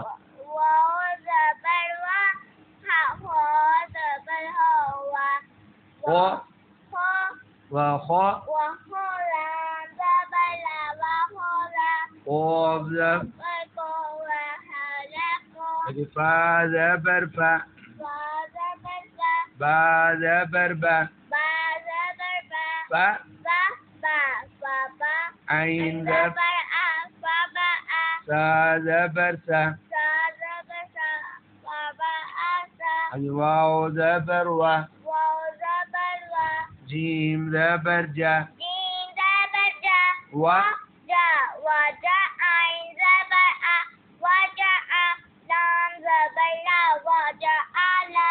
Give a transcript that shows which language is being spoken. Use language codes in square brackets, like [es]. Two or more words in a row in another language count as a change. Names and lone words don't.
[ur] واو زبر وا، ہو زبر ہو، وا. خا ہو، وخا، وہو. لام زبر لا، وہو لا. قاف زبر. کو، وہلا کو. آگے فا زبر فا، با زبر با، با زبر با، با زبر با. فا. با، با، با. عین زبر، زبر ا، با با ا. سا زبر سا. سا زبر سا، با با ا سا. آگے واو زبر وا، واو زبر وا. جیم زبر جا، جیم زبر جا، وا. جا، وجا. عین زبر ا، وجا. لام زبر لا، وجا لا.